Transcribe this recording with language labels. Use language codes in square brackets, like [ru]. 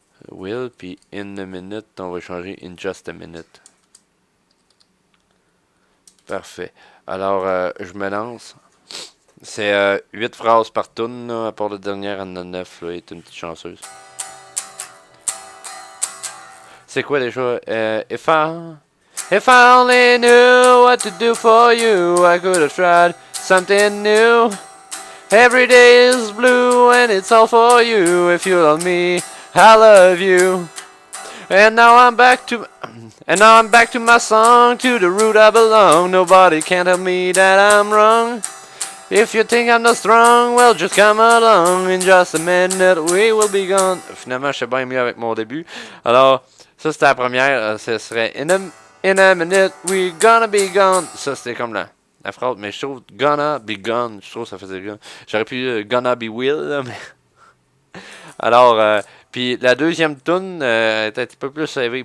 [en] Will, puis in a minute, [fr] on va changer [en] in just a minute. [fr] Parfait. Alors, je me lance. C'est 8 phrases par tune, à part la dernière, en a 9, là, est une petite chanceuse. C'est quoi déjà? [en] If I only knew what to do for you, I could have tried something new. Every day is blue and it's all for you. If you love me, I love you. And now I'm back to my song, to the root I belong. Nobody can tell me that I'm wrong. If you think I'm not strong, well just come along. In just a minute we will be gone. [fr] Finalement, je sais bien mieux avec mon début. Alors, ça c'était la première. Ce serait [en] in a minute we gonna be gone. [fr] Ça c'était comme la phrase, mais je trouve [en] gonna be gone. [fr] Je trouve que ça faisait gone. J'aurais pu [en] gonna be will, [fr] là, mais. Alors, puis la deuxième tune est un petit peu plus élevé.